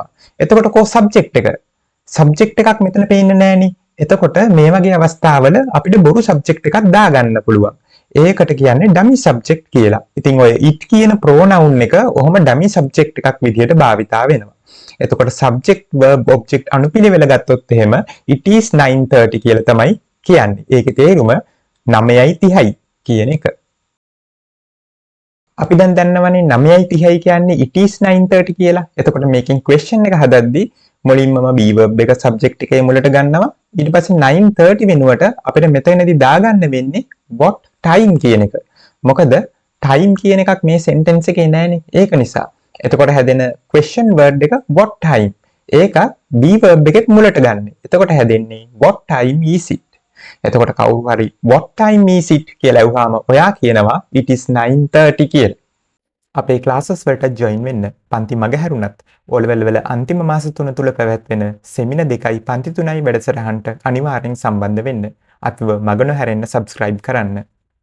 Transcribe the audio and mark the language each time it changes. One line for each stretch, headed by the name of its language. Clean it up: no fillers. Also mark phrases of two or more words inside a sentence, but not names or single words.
Sinhala: එතකොට කො subject එක? subject එකක් මෙතන පේන්නේ නැහනේ. එතකොට මේ වගේ අවස්ථාවල අපිට බොරු subject එකක් දාගන්න පුළුවන්. ඒකට කියන්නේ
English: dummy subject
Sinhala: කියලා. ඉතින් ඔය it කියන pronoun එක ඔහොම
English: dummy subject
Sinhala: එකක් විදිහට භාවිතා වෙනවා. එතකොට
English: subject verb object
Sinhala: අනුපිළිවෙල ගත්තොත් එහෙම
English: it is 9:30
Sinhala: කියලා තමයි කියන්නේ. ඒකේ තේරුම 9:30යි කියන එක. අපි දැන් දන්නවනේ 9:30යි කියන්නේ
English: it is 9:30
Sinhala: කියලා. එතකොට මේකෙන් question එක හදද්දී මුලින්ම
English: be verb
Sinhala: එක subject එකේ මුලට ගන්නවා. ඊට පස්සේ 9:30 වෙනුවට අපිට මෙතනදී දාගන්න වෙන්නේ
English: what time
Sinhala: කියන එක. මොකද time කියන එකක් මේ sentence එකේ නැහැනේ. ඒක නිසා. එතකොට හැදෙන
English: question word
Sinhala: එක
English: what time.
Sinhala: ඒක
English: be verb
Sinhala: එකේ මුලට ගන්න. එතකොට හැදෙන්නේ
English: what time is it.
Sinhala: එතකොට කවුරු හරි
English: what time is it
Sinhala: කියලා අහුවාම ඔයා කියනවා
English: it is 9:30
Sinhala: කියලා. අපේ classes වලට join වෙන්න. පන්ති මග හැරුණත්
English: O level
Sinhala: වල අන්තිම මාස 3 තුල පැවැත්වෙන සෙමින 2යි පන්ති 3යි වැඩසටහනට අනිවාර්යෙන් සම්බන්ධ වෙන්න. අපිව මග නොහැරෙන්න subscribe කරන්න.